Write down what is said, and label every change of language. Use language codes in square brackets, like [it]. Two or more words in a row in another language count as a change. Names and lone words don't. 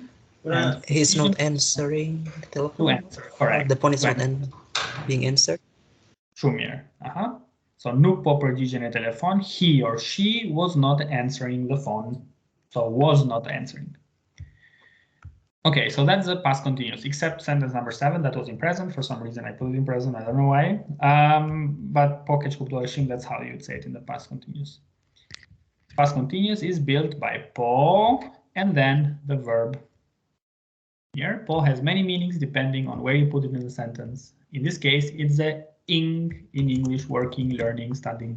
[en] He's not answering the telephone. To answer, correct. The phone is not being answered. Shumir. [sq] So nuk po përgjigjen e telefon. [en] He or she was not answering the phone. So was not answering. Okay, so that's the past continuous, except sentence number 7 that was in present. For some reason I put it in present. I don't know why. But [sq] po keq kuptoheshim, [en] that's how you'd say it in the past continuous. Past continuous is built by po and then the verb. Here, po has many meanings depending on where you put it in the sentence. In this case, it's a ing in English, working, learning, studying.